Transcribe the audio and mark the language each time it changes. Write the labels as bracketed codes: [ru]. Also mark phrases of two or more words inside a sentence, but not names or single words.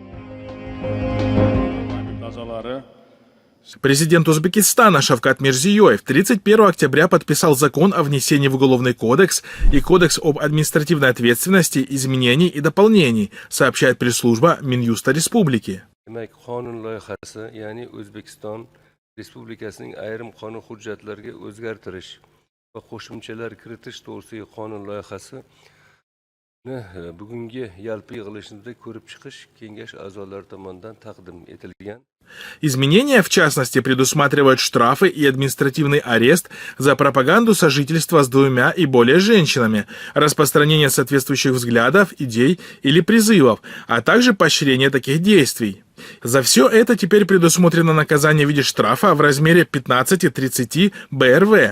[ru] Президент Узбекистана Шавкат Мирзиёев 31 октября подписал закон о внесении в Уголовный кодекс и Кодекс об административной ответственности изменений и дополнений, сообщает пресс-служба Минюста Республики. [uz] Respublikasining ayrim qonun hujjatlariga o'zgartirish va qo'shimchalar kiritish to'g'risidagi qonun loyihasini bugungi yalpi yig'ilishida ko'rib chiqish kengash a'zolari tomonidan taqdim etilgan. [ru] Изменения, в частности, предусматривают штрафы и административный арест за пропаганду сожительства с двумя и более женщинами, распространение соответствующих взглядов, идей или призывов, а также поощрение таких действий. За все это теперь предусмотрено наказание в виде штрафа в размере 15-30 БРВ.